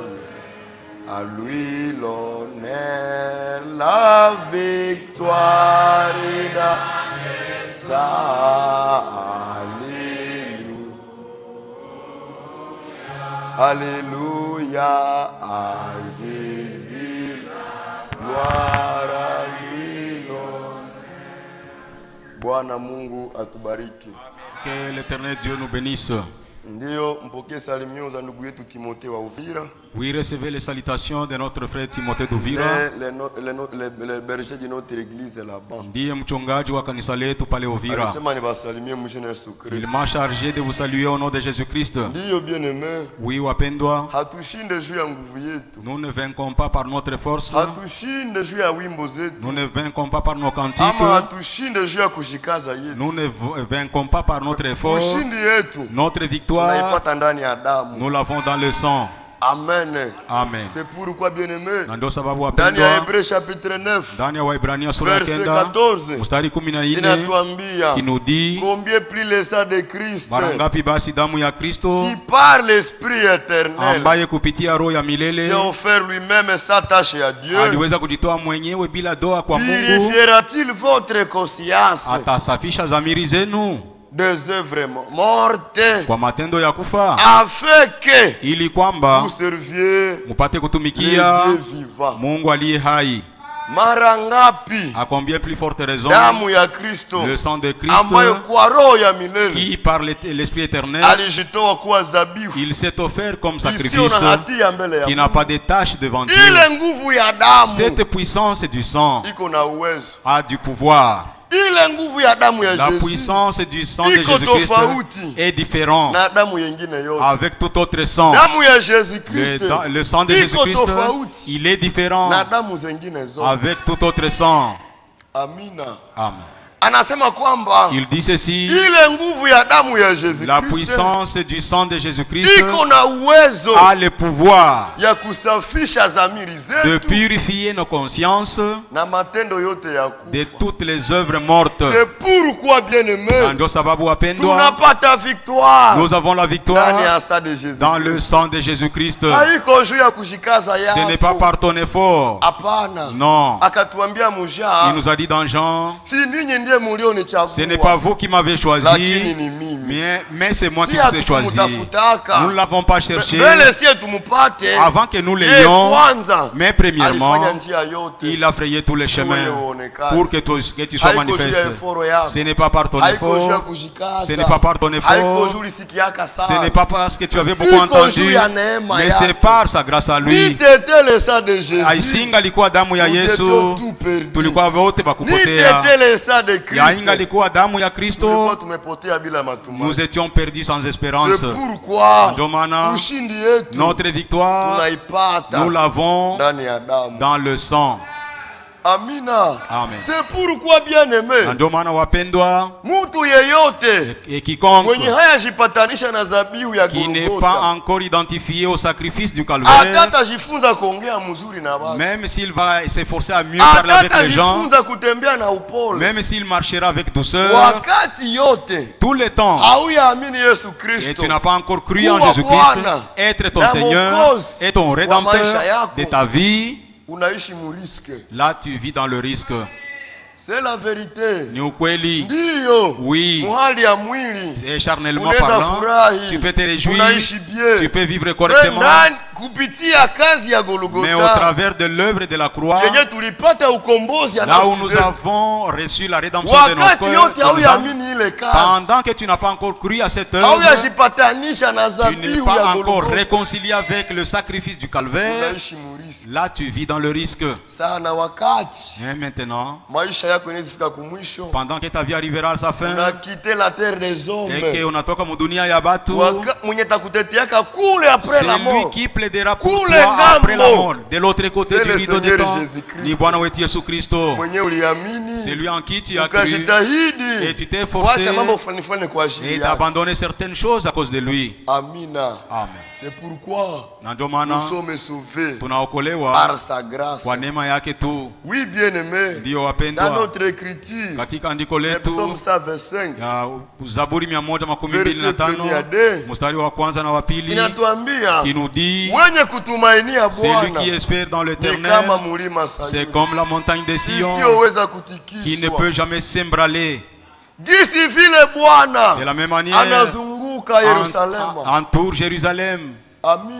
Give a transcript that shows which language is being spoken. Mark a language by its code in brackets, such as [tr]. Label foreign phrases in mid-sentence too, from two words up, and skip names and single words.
[fr] À lui l'honneur, la victoire est dans sa. Alléluia. Alléluia. Alléluia à Jésus, gloire à lui l'homme. [sw] Bwana Mungu atubariki. [fr] Que l'Éternel Dieu nous bénisse. [sw] Ndio mpokee salimio za ndugu yetu Timothée wa Uvira. [fr] Oui, recevez les salutations de notre frère Timothée d'Uvira. Le berger de notre église là-bas. [sw] Ndiye mchungaji wa kanisa letu pale Uvira. Alisema niwasalimie mjina Yesu Kristo. [fr] Il m'a chargé de vous saluer au nom de Jésus-Christ. [sw] Ndio bien-aimé. [fr] Oui, [sw] wapendwa. Hatushinde juu ya nguvu yetu. [fr] Nous ne vaincons pas par notre force. [sw] Hatushinde juu ya wimbo zetu. [fr] Nous ne vaincons pas par nos cantiques. [sw] Ama hatushinde juu ya kushikaza yetu. [fr] Nous ne vaincons pas par notre effort. [sw] Ushindi yetu. [fr] Notre victoire, nous l'avons dans le sang. Amen. Amen. C'est pourquoi bien-aimé. Dans Hébreux chapitre 9. Verset 14. Qui nous dit combien plus le sang de Christ. Qui par l'esprit éternel s'est offert lui-même s'attacher à Dieu. Purifiera-t-il votre conscience des œuvres mortes afin que vous serviez Dieu vivant. [sw] Mungu aliye hai. Mara ngapi [fr] à combien plus forte raison [sw] damu ya Kristo [fr] le sang de Christ [sw] ambayo kwa roho ya milele [fr] qui par l'esprit éternel [sw] alijitoa kuwa dhabihu, [fr] il s'est offert comme sacrifice qui n'a pas de tache devant Dieu. [sw] Ile nguvu ya damu, [fr] cette puissance du sang [sw] iko na uwezo, [fr] a du pouvoir. [sw] Ile nguvu ya damu ya [fr] la puissance du sang de Jésus-Christ est différente avec tout autre sang. [sw] Damu ya Jésus-Christ, [fr] le sang de Jésus-Christ, il est différent avec tout autre sang. [sw] Amina. [fr] Amen. [sw] Anasema kwamba [fr] il dit ceci, [sw] ile nguvu ya damu ya Jésus-Christ, [fr] la puissance du sang de Jésus-Christ [sw] iko na uwezo [fr] a le pouvoir [sw] ya kusafisha dhamiri zetu, [fr] de purifier nos consciences [sw] na matendo yote ya kufa, [fr] de toutes les œuvres mortes. C'est pourquoi bien-aimé, [sw] ndio sababu wapendwa, tunapata victoire, [fr] nous avons la victoire dans le sang de Jésus-Christ. [sw] Haiko juu ya kushikaza yako, [fr] ce n'est pas par ton effort. [sw] Hapana. [fr] Non. [sw] Akatuambia Muja, [fr] il nous a dit dans Jean, [sw] si ninyi [fr] ce n'est pas vous qui m'avez choisi, mais c'est moi qui vous ai choisi. Nous ne l'avons pas cherché avant que nous l'ayons, mais premièrement, il a frayé tous les chemins pour que tu sois manifeste. Ce n'est pas par ton effort, ce n'est pas par ton effort, ce n'est pas parce que tu avais beaucoup entendu, mais c'est par sa grâce à lui. [sw] Aisinga likuwa damu ya Yesu, tulikuwa wote bakupotea. Yainga likuwa damu ya Kristo, [fr] nous étions perdus sans espérance. Notre victoire, nous l'avons dans le sang. [sw] Amina. [fr] Amen. C'est pourquoi bien-aimé, [sw] ndio maana wapendwa, mtu yeyote [fr] et quiconque [sw] mwenye hayajipatanisha na dhabihu ya [fr] qui n'est pas encore identifié au sacrifice du Calvaire, [sw] atajifunza kuongea mzuri na watu, [fr] même s'il va s'efforcer à mieux parler avec les gens, [sw] kutembea na upole, [fr] même s'il marchera avec douceur, [sw] wakati yote, [fr] tout le temps, [sw] hauyaamini Yesu Kristo, [fr] et tu n'as pas encore cru en Jésus-Christ être ton Seigneur et ton Rédempteur de ta vie, là tu vis dans le risque. C'est la vérité. [sw] Ni ukweli. Ndio. [fr] Oui. [sw] Muhali ya mwili. [fr] Et charnellement parlant, tu peux te réjouir, tu peux vivre correctement. Mais au travers de l'œuvre de la croix, là où nous avons reçu la rédemption de nos cœurs, pendant que tu n'as pas encore cru à cette œuvre, tu n'es pas encore réconcilié avec le sacrifice du Calvaire, là tu vis dans le risque. Et maintenant, pendant que ta vie arrivera à sa fin, et qu'on [sw] atoka mudunia ya batu, [fr] c'est lui qui plaidera pour toi après la mort. De l'autre côté du rideau de temps, [sw] ni Bwana wetu Yesu Kristo, [fr] c'est lui en qui tu as cru, et tu t'es forcé et d'abandonner certaines choses à cause de lui. [sw] Amina. [fr] Amen. C'est pourquoi nous sommes sauvés par sa grâce. Oui, bien-aimé, dans notre écriture, [sw] katika andiko letu Psalm 125, Zaburi 125 mstari wa kwanza na wa pili, [fr] qui nous dit, celui qui espère dans l'Éternel, c'est comme la montagne de Sion qui ne peut jamais s'embraler. De la même manière, entoure Jérusalem.